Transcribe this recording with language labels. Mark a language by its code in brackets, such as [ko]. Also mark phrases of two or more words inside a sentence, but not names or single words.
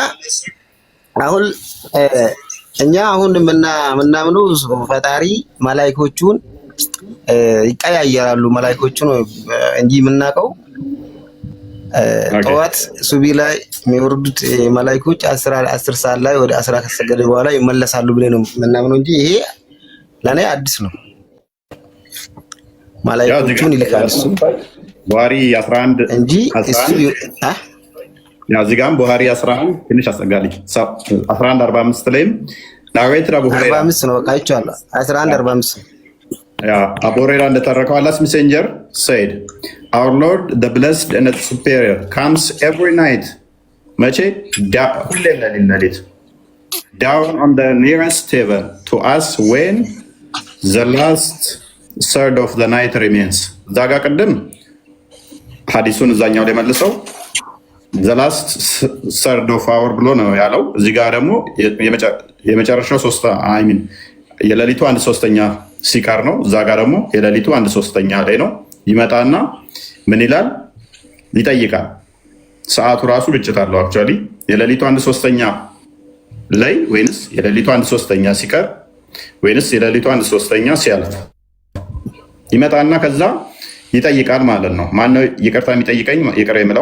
[am] እኛ አሁን ምናምነው ፈጣሪ መላእክቶቹን ይቀያየራሉ። መላእክቶቹን እንጂ የምናውቀው ጠዋት ሱቢ ላይ የሚወርዱት መላእክቶች 10 ሰዓት ላይ ወደ 10 ከሰገደ በኋላ ይመለሳሉ ብለን ነው ምናምነው እንጂ ይሄ ለኔ አዲስ ነው። መላእክቶቹን ይልካል እሱ ቡኻሪ 11 እንጂ እሱ እዚህ ጋርም ቡኻሪ 11 ትንሽ አስጠጋልኝ 11:45 ላይም ናዌትድ አቡ ሁረይራ 45 ነው። በቃ ይቻላል 11:45 አቡ ሁረይራ እንደተረከው [en] Allah's Messenger said our Lord the blessed and the superior comes every night መቼ? [am] ሁሌም ሌሊት [en] down on the nearest heaven to us when the last third of the night remains። [am] እዛ ጋ ቅድም ሐዲሱን እዛኛው ላይ መልሰው [en] the last third of hour [am] ብሎ ነው ያለው። እዚህ ጋር ደግሞ የመጨረሻው የሌሊቱ 1/3 ሲቀር ነው። እዛ ጋር ደግሞ የሌሊቱ 1/3 ላይ ነው። ይመጣና ምን ይላል? ይጠይቃል። ሰዓቱ ራሱ ግጭት አለው። አክቹዋሊ የሌሊቱ 1/3 ላይ ወይንስ የሌሊቱ 1/3 ሲቀር ወይንስ የሌሊቱ 1/3 ሲያልፍ ይመጣና ከዛ ይጠይቃል ማለት ነው። ማነው ይቅርታ የሚጠይቀኝ ይቅር የምለው?